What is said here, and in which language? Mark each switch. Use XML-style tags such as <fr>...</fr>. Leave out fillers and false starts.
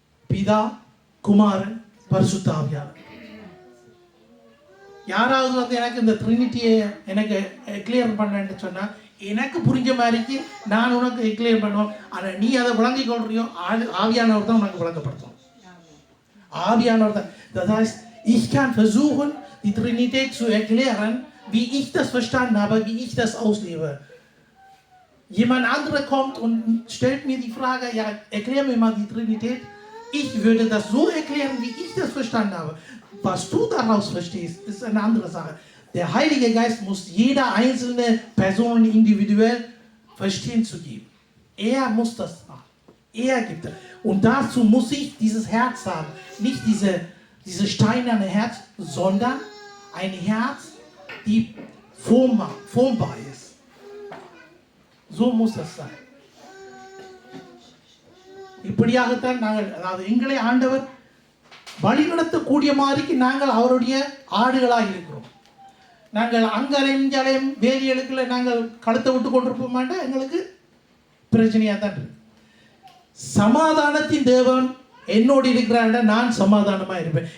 <ta>பிதா, குமாரன், பரிசுத்த ஆவியானவர். யாராவது வந்து எனக்கு இந்த ட்ரினிட்டியை எனக்கு கிளியர் பண்ணேன்னு சொன்னால் எனக்கு புரிஞ்ச மாதிரிக்கு நான் உனக்கு கிளியர் பண்ணுவோம். ஆனால் நீ அதை விளங்கிக் கொள்றியோ ஆவியானவர் தான் உனக்கு விளங்கப்படுத்தும். ஆவியானவர் தான்.</ta> <de>Das heißt, ich kann versuchen, die Trinität zu erklären, wie ich das verstanden habe, wie ich das auslebe. Jemand anderer kommt und stellt mir die Frage, ja, erklär mir mal die Trinität. Ich würde das so erklären, wie ich das verstanden habe. Was du daraus verstehst, ist eine andere Sache. Der Heilige Geist muss jeder einzelne Person individuell verstehen zu geben. Er muss das machen. Er gibt es. Und dazu muss ich dieses Herz haben. Nicht diese steinerne Herz, sondern ein Herz, die formbar ist. So muss das sein.</de> <ta>இப்படியாகத்தான் நாங்கள், அதாவது எங்களை ஆண்டவர் வழிநடத்தக்கூடிய மாதிரிக்கு நாங்கள் அவருடைய ஆடுகளாக இருக்கிறோம். நாங்கள் அங்கலையும் இங்கலையும் வேலியலுக்குள்ள நாங்கள் கழுத்தை விட்டு கொண்டிருப்போம் மாட்டோம். எங்களுக்கு பிரச்சனையாக தான் இருக்கு. சமாதானத்தின் தேவன் என்னோடு இருக்கிறான்டா நான் சமாதானமாக இருப்பேன்.</ta>